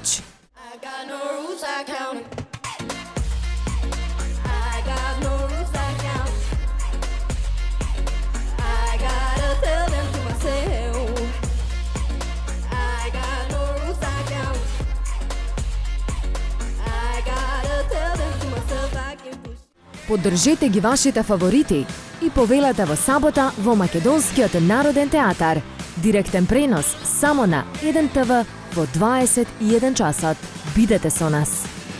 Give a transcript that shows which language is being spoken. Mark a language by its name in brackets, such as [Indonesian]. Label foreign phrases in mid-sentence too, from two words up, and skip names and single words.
[English] I got no rules, I count. I got no rules, I count. I gotta tell them to myself. I got no rules, I count. I gotta tell them to myself I can push. [Macedonian] Поддржете ги вашите фаворити и повелете во сабота во Македонскиот народен театар. Директен пренос само на 1 ТВ во 21 часот. Бидете со нас.